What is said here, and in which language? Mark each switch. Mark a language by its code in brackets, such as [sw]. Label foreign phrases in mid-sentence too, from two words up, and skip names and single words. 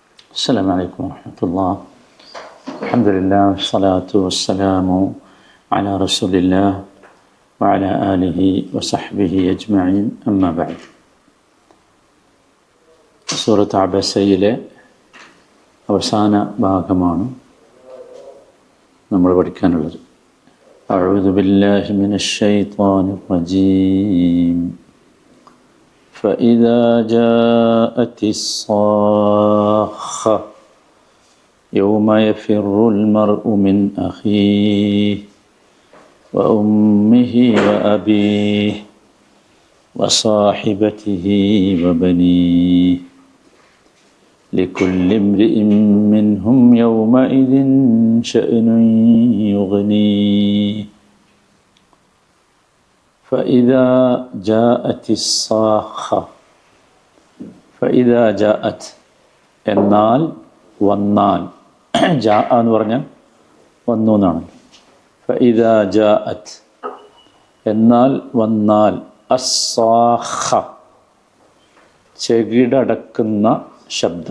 [ar] السلام عليكم ورحمة الله. الحمد لله والصلاة والسلام على رسول الله وعلى آله وصحبه أجمعين. أما بعد. [ml] സൂറത്ത് അബസയിലെ അവസാന ഭാഗമാണ് നമ്മൾ പഠിക്കാനുള്ളത്. [ar] أعوذ بالله من الشيطان الرجيم. فإذا جاءت الصاخة يوم يفر المرء من أخيه وأمه وأبيه وصاحبته وبنيه لكل امرئ منهم يومئذ شأن يغنيه فإذا جاءت الصاخة فإذا جاءت [ml] എന്നാൽ വന്നാൽ ജാ എന്ന് പറഞ്ഞാൽ വന്നു എന്നാണ്. [ar] فإذا جاءت [ml] എന്നാൽ വന്നാൽ അസ്സാഖ ചെകിടടക്കുന്ന ശബ്ദം.